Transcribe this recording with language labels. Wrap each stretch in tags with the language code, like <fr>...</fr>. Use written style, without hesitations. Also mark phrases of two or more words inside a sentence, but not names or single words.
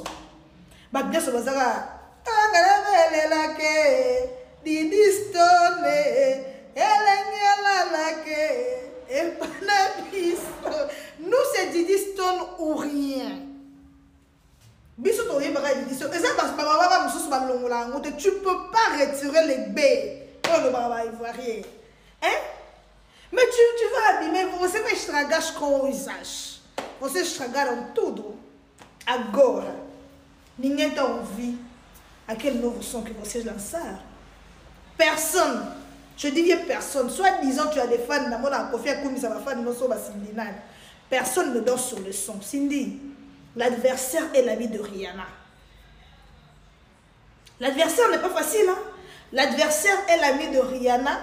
<fr>Bien sûr, nous c'est Didi Stone ou rien. Tu peux pas retirer les baies. Hein? Mais tu vas abîmer.</fr> <pt>Você vai estragar as coisas. Você estragaram tudo. Agora, ninguém t'a ouvi aquele novo som que vocês lançaram.</pt> <fr>Personne. Je dis bien personne. Soit disant tu as des fans. Personne ne danse sur le son. Cindy, l'adversaire est l'ami de Rihanna. L'adversaire n'est pas facile. Hein? L'adversaire est l'ami de Rihanna.</fr>